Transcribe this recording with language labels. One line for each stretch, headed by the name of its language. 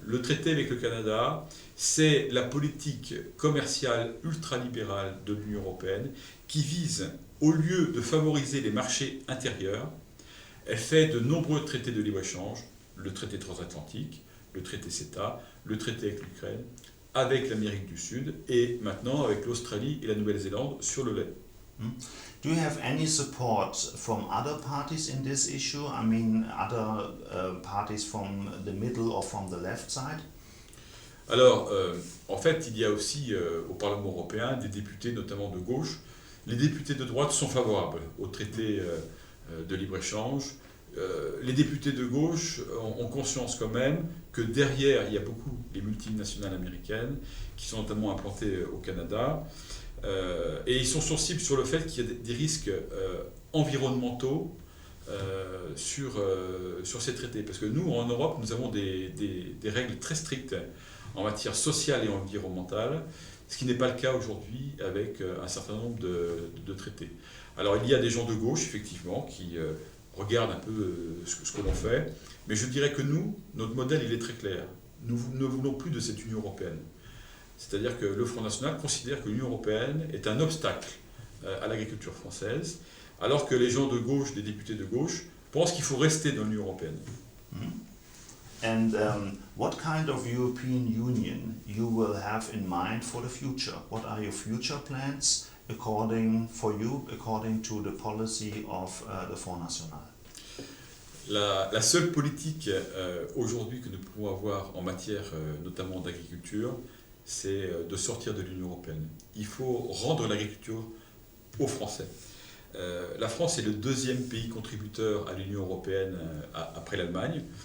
French: Le traité avec le Canada, c'est la politique commerciale ultralibérale de l'Union européenne qui vise, au lieu de favoriser les marchés intérieurs, elle fait de nombreux traités de libre-échange, le traité transatlantique, le traité CETA, le traité avec l'Ukraine, avec l'Amérique du Sud et maintenant avec l'Australie et la Nouvelle-Zélande sur le lait.
English: Do you have any support from other parties in this issue? I mean, other parties from the middle or from the left side?
French: Alors, en fait, il y a aussi au Parlement européen des députés, notamment de gauche. Les députés de droite sont favorables au traité de libre-échange. Les députés de gauche ont conscience quand même que derrière, il y a beaucoup les multinationales américaines qui sont notamment implantées au Canada. Et ils sont sensibles sur le fait qu'il y a des risques environnementaux sur ces traités. Parce que nous, en Europe, nous avons des règles très strictes en matière sociale et environnementale, ce qui n'est pas le cas aujourd'hui avec un certain nombre de traités. Alors il y a des gens de gauche, effectivement, qui regardent un peu ce que l'on fait, mais je dirais que nous, notre modèle, il est très clair. Nous ne voulons plus de cette Union européenne. C'est-à-dire que le Front National considère que l'Union européenne est un obstacle à l'agriculture française, alors que les gens de gauche, des députés de gauche, pensent qu'il faut rester dans l'Union européenne.
English: And what kind of European Union you will have in mind for the future? What are your future plans according to the policy of the Front National?
French: La seule politique aujourd'hui que nous pouvons avoir en matière notamment d'agriculture, c'est de sortir de l'Union européenne. Il faut rendre l'agriculture aux Français. La France est le deuxième pays contributeur à l'Union européenne après l'Allemagne.